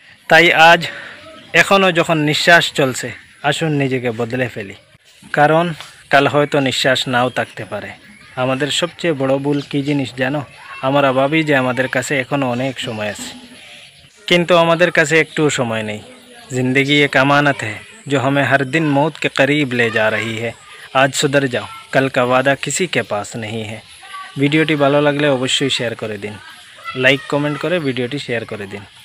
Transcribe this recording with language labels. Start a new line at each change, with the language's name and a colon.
Bangla: তাই আজ এখনও যখন নিঃশ্বাস চলছে, আসুন নিজেকে বদলে ফেলি, কারণ কাল হয়তো নিঃশ্বাস নাও থাকতে পারে। আমাদের সবচেয়ে বড় ভুল কী জিনিস জানো? আমরা ভাবি যে আমাদের কাছে এখনও অনেক সময় আছে, কিন্তু আমাদের কাছে একটুও সময় নেই।
Hindi: जिंदगी एक अमानत है जो हमें हर दिन मौत के करीब ले जा रही है। आज सुधर जाओ, कल का वादा किसी के पास नहीं है।
Bangla: ভিডিওটি ভালো লাগলে অবশ্যই শেয়ার করে দিন, লাইক কমেন্ট করে ভিডিওটি শেয়ার করে দিন।